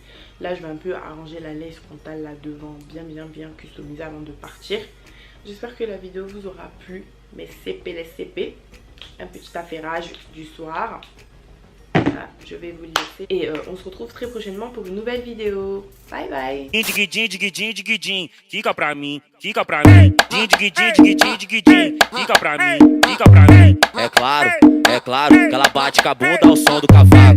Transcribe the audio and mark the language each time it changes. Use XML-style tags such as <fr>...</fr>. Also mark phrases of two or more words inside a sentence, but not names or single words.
<fr>Là, je vais un peu arranger la laisse frontale là devant, bien customiser avant de partir. J'espère que la vidéo vous aura plu. Mes CP, les CP. Un petit affairage du soir. Voilà, je vais vous laisser. Et on se retrouve très prochainement pour une nouvelle vidéo. Bye bye.</fr> <pt>Fica pra mim, fica pra mim. Fica pra mim, fica pra mim. É claro que ela bate com a bunda ao som do cavaco.</pt>